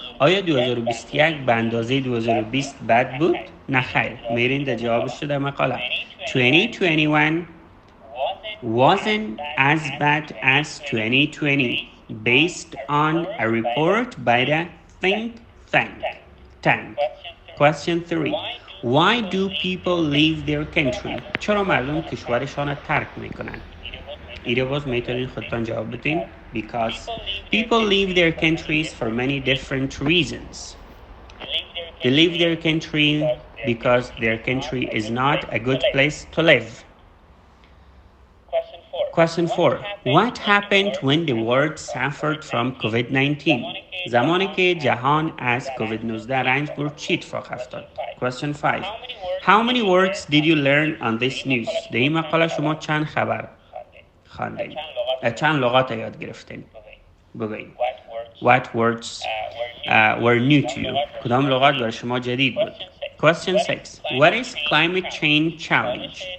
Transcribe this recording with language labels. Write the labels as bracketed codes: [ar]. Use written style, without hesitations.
[fa] آیا 2021 به اندازه 2020 بد بود؟ نه خیر. میرین در جوابش در مقاله. [en] 2021 wasn't as bad as 2020 based on a report by the think tank. Question 3. Why do people leave their country? [fa] چرا مردم کشورشان را ترک میکنن؟ ایره باز میتونین خودتان جواب بدین. [en] Because people leave their countries for many different reasons. They leave their country because their country is not a good place to live. Question 4. What happened when the world suffered from COVID-19? [fa] زمانی که جهان از COVID-19 رنج برد چی اتفاق افتاد؟ [en] Question 5. How many words did you learn on this news? [fa] در این مقاله شما چند خبر خواندین؟ چند لغات یاد گرفتین؟ بگوین. [en] What words were new to you? [fa] کدام لغات برای شما جدید بود؟ [en] Question 6. What is climate change challenge?